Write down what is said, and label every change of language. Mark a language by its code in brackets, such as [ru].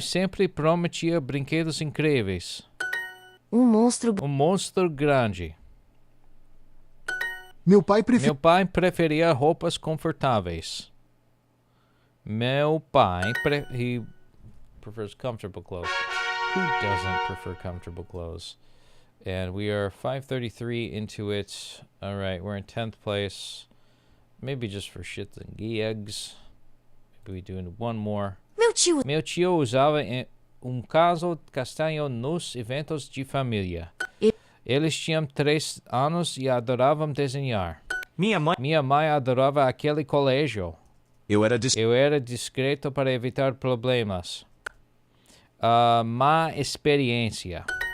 [pt] sempre prometia brinquedos incríveis. monstro grande. Meu pai preferia roupas confortáveis. [en] He prefers comfortable clothes. Who doesn't prefer comfortable clothes? And we are 5:33 into it. All right, we're in 10th place. Maybe just for shits and gigs. Maybe we do one more. [pt] Meu tio usava caso castanho nos eventos de família. Eles tinham 3 anos e adoravam desenhar. Minha mãe adorava aquele colégio. Eu era discreto para evitar problemas. Má experiência.